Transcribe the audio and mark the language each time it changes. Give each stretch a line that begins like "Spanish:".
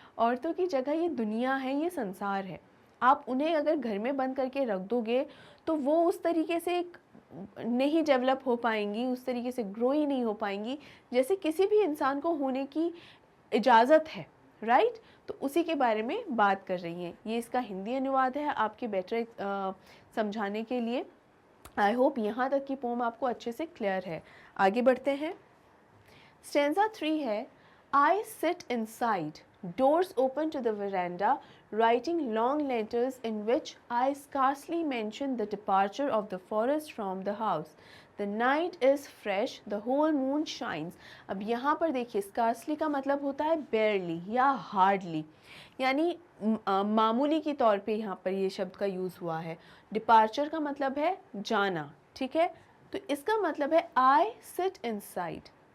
Hindi: औरतों की जगह ये दुनिया है, ये संसार है। आप उन्हें अगर घर में बंद करके रख दोगे तो वो उस तरीके से एक नहीं डेवलप हो पाएंगी, उस तरीके से ग्रो ही नहीं हो पाएंगी जैसे किसी भी इंसान को होने की इजाज़त है, राइट। तो उसी के बारे में बात कर रही हैं। ये इसका हिंदी अनुवाद है आपके बेटर समझाने के लिए।
English: I hope
Hindi: यहाँ तक की पोम आपको अच्छे से क्लियर है। आगे बढ़ते हैं।
English: Stanza 3 है, I sit inside, doors open to the veranda, writing long letters in which I scarcely mention the departure of the forest from the house. The night is fresh, the whole moon shines.
Hindi: अब यहाँ पर देखिए scarcely का मतलब होता है barely या hardly, यानी मामूली के तौर पे यहाँ पर ये शब्द का यूज़ हुआ है। डिपार्चर का मतलब है जाना, ठीक है। तो इसका मतलब है
English: I sit inside.